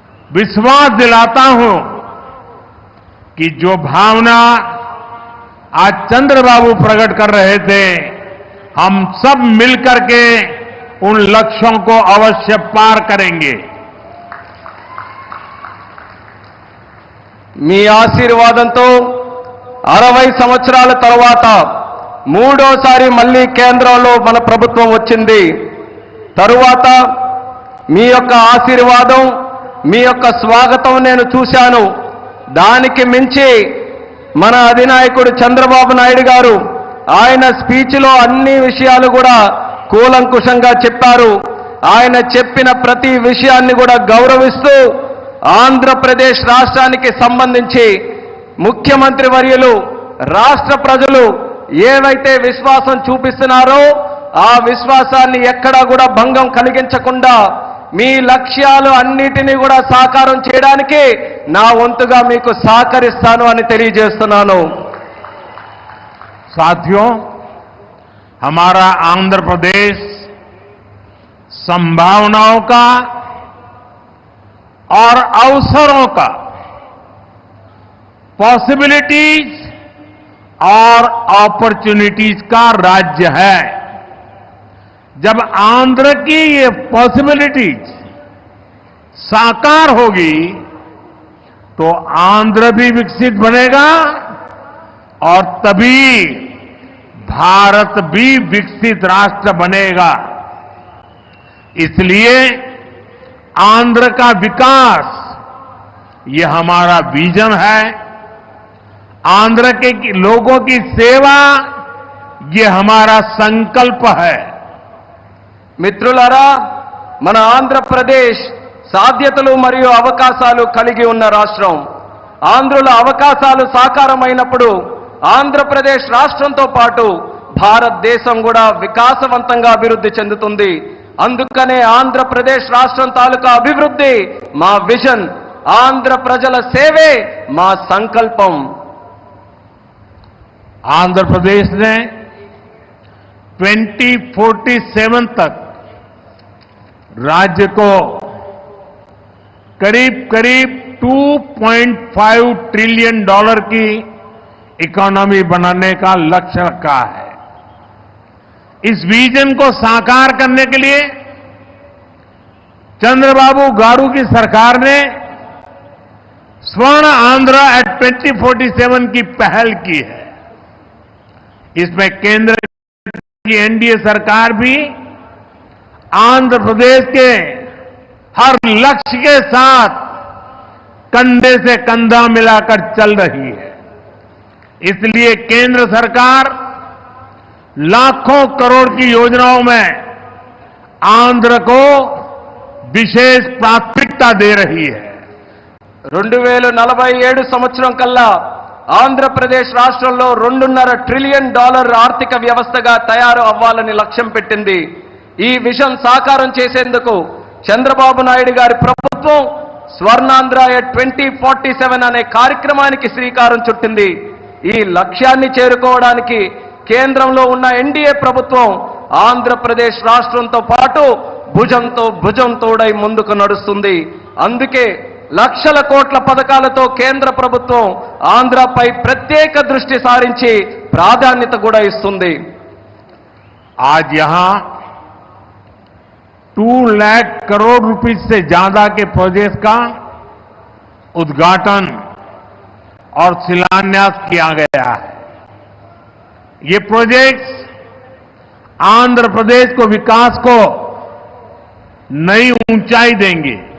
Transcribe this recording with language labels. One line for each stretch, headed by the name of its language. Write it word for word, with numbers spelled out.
Hindi: विश्वास दिलाता हूं कि जो भावना आज चंद्रबाबू प्रकट कर रहे थे, हम सब मिलकर के उन लक्ष्यों को अवश्य पार करेंगे।
Telugu: మీ ఆశీర్వాదంతో అరవై సంవత్సరాల తర్వాత మూడోసారి మళ్ళీ కేంద్రంలో మన ప్రభుత్వం వచ్చింది। తరువాత మీ యొక్క ఆశీర్వాదం, మీ యొక్క స్వాగతం నేను చూశాను। దానికి మించి మన అధినాయకుడు చంద్రబాబు నాయుడు గారు ఆయన స్పీచ్లో అన్ని విషయాలు కూడా కూలంకుషంగా చెప్పారు। ఆయన చెప్పిన ప్రతి విషయాన్ని కూడా గౌరవిస్తూ ఆంధ్రప్రదేశ్ రాష్ట్రానికి సంబంధించి ముఖ్యమంత్రి వర్యులు, రాష్ట్ర ప్రజలు ఏవైతే విశ్వాసం చూపిస్తున్నారో ఆ విశ్వాసాన్ని ఎక్కడా కూడా భంగం కలిగించకుండా మీ లక్ష్యాలు అన్నిటినీ కూడా సాకారం చేయడానికి నా వంతుగా మీకు సహకరిస్తాను అని తెలియజేస్తున్నాను।
Hindi: సాథియో, हमारा आंध्र प्रदेश संभावनाओं का और अवसरों का, पॉसिबिलिटीज और अपॉर्चुनिटीज का राज्य है। जब आंध्र की ये पॉसिबिलिटीज साकार होगी तो आंध्र भी विकसित बनेगा और तभी भारत भी विकसित राष्ट्र बनेगा। इसलिए आंध्र का विकास ये हमारा विजन है। आंध्र के लोगों की सेवा ये हमारा संकल्प है।
Telugu: మిత్రులారా, మన ఆంధ్రప్రదేశ్ సాధ్యతలు మరియు అవకాశాలు కలిగి ఉన్న రాష్ట్రం। ఆంధ్రుల అవకాశాలు సాకారమైనప్పుడు ఆంధ్రప్రదేశ్ రాష్ట్రంతో పాటు భారతదేశం కూడా వికాసవంతంగా అభివృద్ధి చెందుతుంది। అందుకనే ఆంధ్రప్రదేశ్ రాష్ట్రం తాలూకా అభివృద్ధి మా విజన్, ఆంధ్ర ప్రజల సేవే మా సంకల్పం।
Hindi: ఆంధ్రప్రదేశ్ నే ट्वेंटी फोर्टी सेवन तक राज्य को करीब करीब two point five trillion dollar की इकोनॉमी बनाने का लक्ष्य रखा है। इस विजन को साकार करने के लिए चंद्रबाबू गारू की सरकार ने स्वर्ण Andhra act twenty forty seven की पहल की है। इसमें केंद्र की एनडीए सरकार भी आंध्र प्रदेश के हर लक्ष्य के साथ कंधे से कंधा मिलाकर चल रही है। इसलिए केंद्र सरकार लाखों करोड़ की योजनाओं में आंध्र को विशेष प्राथमिकता दे रही है।
Telugu: రెండు వేల నలభై ఏడు సంవత్సరం కల్లా ఆంధ్రప్రదేశ్ రాష్ట్రంలో రెండున్నర ట్రిలియన్ డాలర్ ఆర్థిక వ్యవస్థగా తయారు అవ్వాలని లక్ష్యం పెట్టింది. ఈ విజన్ సాకారం చేసేందుకు చంద్రబాబు నాయుడు గారి ప్రభుత్వం స్వర్ణాంధ్ర ట్వంటీ ఫార్టీ సెవెన్ అనే కార్యక్రమానికి శ్రీకారం చుట్టింది. ఈ లక్ష్యాన్ని చేరుకోవడానికి కేంద్రంలో ఉన్న ఎన్డీఏ ప్రభుత్వం ఆంధ్రప్రదేశ్ రాష్ట్రంతో పాటు భుజంతో భుజం తోడై ముందుకు నడుస్తుంది. అందుకే లక్షల కోట్ల పథకాలతో కేంద్ర ప్రభుత్వం ఆంధ్రపై ప్రత్యేక దృష్టి సారించి ప్రాధాన్యత కూడా ఇస్తుంది.
Hindi: आज यहां टू लाख करोड़ रुपीस से ज्यादा के प्रोजेक्ट का उद्घाटन और शिलान्यास किया गया है। ये प्रोजेक्ट्स आंध्र प्रदेश को विकास को नई ऊंचाई देंगे।